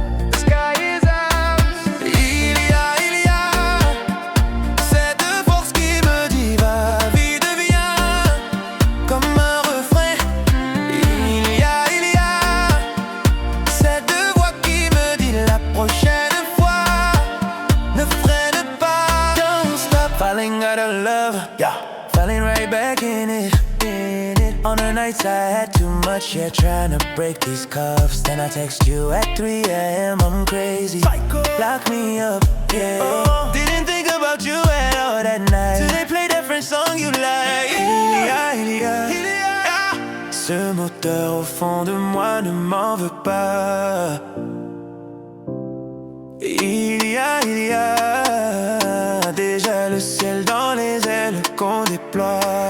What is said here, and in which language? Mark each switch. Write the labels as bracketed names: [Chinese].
[English] The sky is ours. [French] Il y a cette force qui me dit va, vie devient comme un refrain. Il y a cette voix qui me dit la prochaine fois ne freine pas. [English] Don't stop falling out of love, falling right back in it. On the nights I had too much, yeah, trying to break these cuffs. Then I text you at 3 a.m. I'm crazy, lock me up, yeah. Didn't think about you at all that night, till they play different song you like. [French] Il y a ce moteur au fond de moi, ne m'en veux pas. Il y a déjà le ciel dans les ailes qu'on déploie.